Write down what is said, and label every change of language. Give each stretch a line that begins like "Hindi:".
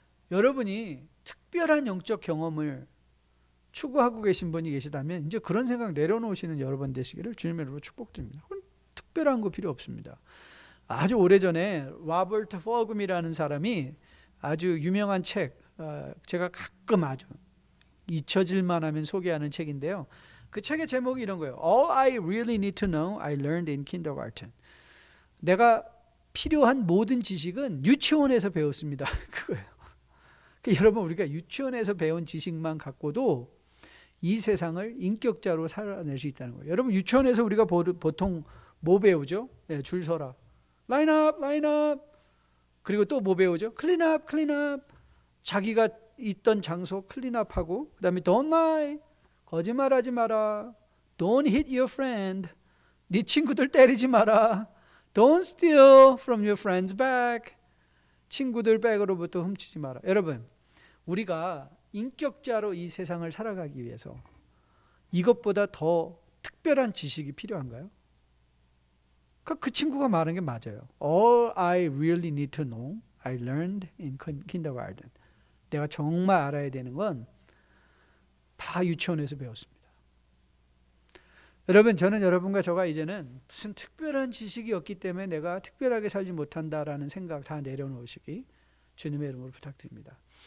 Korean: 여러분이 특별한 영적 경험을 추구하고 계신 분이 계시다면 이제 그런 생각 내려놓으시는 여러분 되시기를 주님의 이름으로 축복드립니다. 그건 특별한 거 필요 없습니다. 아주 오래전에 로버트 퍼금이라는 사람이 아주 유명한 책, 제가 가끔 아주 잊혀질만 하면 소개하는 책인데요. 그 책의 제목이 이런 거예요.
English: All I really need to know, I learned in kindergarten.
Korean: 내가 필요한 모든 지식은 유치원에서 배웠습니다. 그거예요. 그러니까 여러분, 우리가 유치원에서 배운 지식만 갖고도 이 세상을 인격자로 살아낼 수 있다는 거예요. 여러분, 유치원에서 우리가 보통 뭐 배우죠? 네, 줄 서라. 라인업. 그리고 또 뭐 배우죠? 클린업. 자기가 있던 장소 클린업하고, 그 다음에
English: don't lie.
Korean: 거짓말하지 마라.
English: Don't hit your friend.
Korean: 네 친구들 때리지 마라.
English: Don't steal from your friend's bag.
Korean: 친구들 백으로부터 훔치지 마라. 여러분, 우리가 인격자로 이 세상을 살아가기 위해서 이것보다 더 특별한 지식이 필요한가요? 그 친구가 말한 게 맞아요.
English: All I really need to know, I learned in kindergarten.
Korean: 내가 정말 알아야 되는 건 다 유치원에서 배웠습니다. 여러분, 저는 여러분과 저가 이제는 무슨 특별한 지식이 없기 때문에 내가 특별하게 살지 못한다라는 생각 다 내려놓으시기 주님의 이름으로 부탁드립니다.